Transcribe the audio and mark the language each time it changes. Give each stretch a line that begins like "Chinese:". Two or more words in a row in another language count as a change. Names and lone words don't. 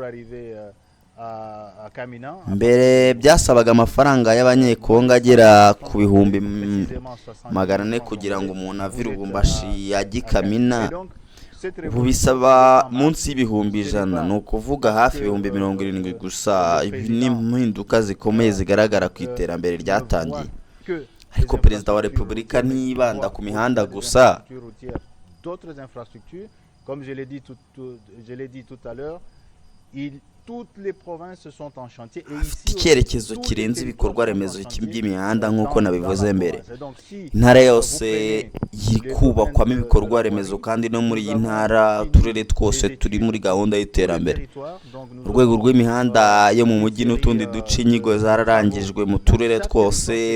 Kinyarwanda: Mbere byasabaga amafaranga y'abanyekongo agera ku 400 kugira ngo umuntu ave Lubumbashi ajye Kamina. Ubu bisaba munsi y'ibihumbi 100, ni ukuvuga hafi 70,000 gusa. Ibi ni impinduka zikomeye zigaragara ku iterambere ryatangiye. Ariko perezida wa Repubulika ntiyibanda ku mihanda gusa.
French: Comme je l'ai dit tout à l'heure, toutes les provinces sont en chantier, et
Kinyarwanda: afite icyerekezo kirenze ibikorwa remezo by'imihanda nk'uko nabivuze mbere. Intara yose yiri kubakwamo ibikorwa remezo, kandi no muri iyi ntara uturere twose turi muri gahunda y'iterambere. Urwego rw'imihanda yo mu mujyi n'utundi duce inyigo zararangijwe mu turere twose.